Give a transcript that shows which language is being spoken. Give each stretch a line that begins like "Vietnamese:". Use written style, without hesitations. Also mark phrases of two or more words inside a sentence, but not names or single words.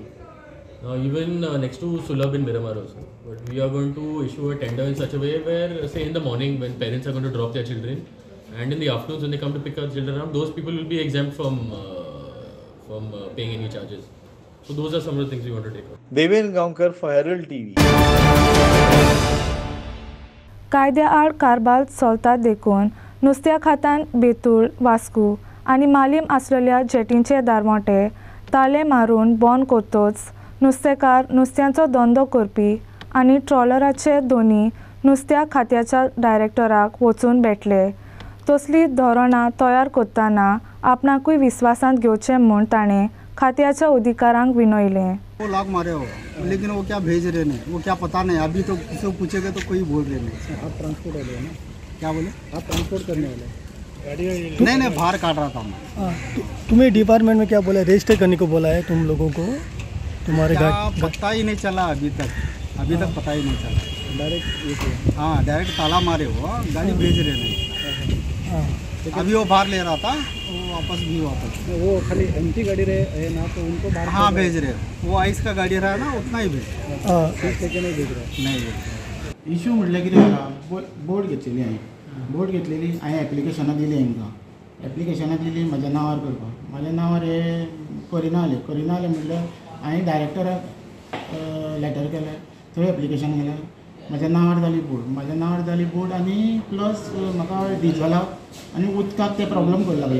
English: Now even next to Sulabh in Miramar also. But we are going to issue a tender in such a way where, say in the morning when parents are going to drop their children, and in the afternoons when they come to pick up children up, those people will be exempt from paying any charges. So those are some of the things we want to take up. Deven Gaonkar for Herald TV.
Konkani: कायद्याआड कारबार चलता देखून नुस्त्या खात्यान बेतूळ, वास्को आनी मालीम आसलेल्या जेटींचे दारवटे ताले मारून बंद करतोच नुस्तेकार, नुस्त्यांचो धंदो करपी आनी ट्रॉलराचे दोनी नुस्त्या खात्याच्या डायरेक्टराक वचून भेटले. तसली धोरणां तयार करतना आपणाकूय विश्वासांत घेवचें म्हूण ताणें खात्याच्या अधिकाऱ्यांक विनयलें.
Hindi: वो लाख मारे हो, लेकिन वो क्या भेज रहे नहीं, वो क्या पता नहीं. अभी तो किसी को पूछेगा तो कोई बोल रहे नहीं. आप ट्रांसपोर्ट वाले हो ना? क्या बोले? आप ट्रांसपोर्ट करने वाले? नहीं, बाहर काट रहा था मैं. तुम्हें डिपार्टमेंट में क्या बोला, रजिस्टर करने को बोला है तुम लोगों को? तुम्हारे पता ही नहीं चला अभी तक पता ही नहीं चला. डायरेक्ट हाँ, डायरेक्ट ताला मारे हो, गाड़ी भेज रहे नहीं. अभी वो बाहर ले रहा था, वो वापस वो खाली एमटी गाड़ी रहे ना, तो उनको बाहर हाँ भेज रहे. वो आइस का गाड़ी रहा ना, उतना ही भेज नहीं भेज रहे.
Konkani: इश्यू म्हटल्यार कितें जालां, बोट घेतलेली हांवें एप्लिकेशनां दिली हांकां. एप्लिकेशनां दिली म्हाज्या नांवार करपाक. म्हाज्या नांवार हे करिना जालें म्हटल्यार हांवें डायरेक्टराक लेटर केलें, थंय एप्लिकेशन केलें. म्हाज्या नांवार जाली बोट आनी प्लस म्हाका डिजलाक आनी उदकाक ते प्रॉब्लम करूं लागले.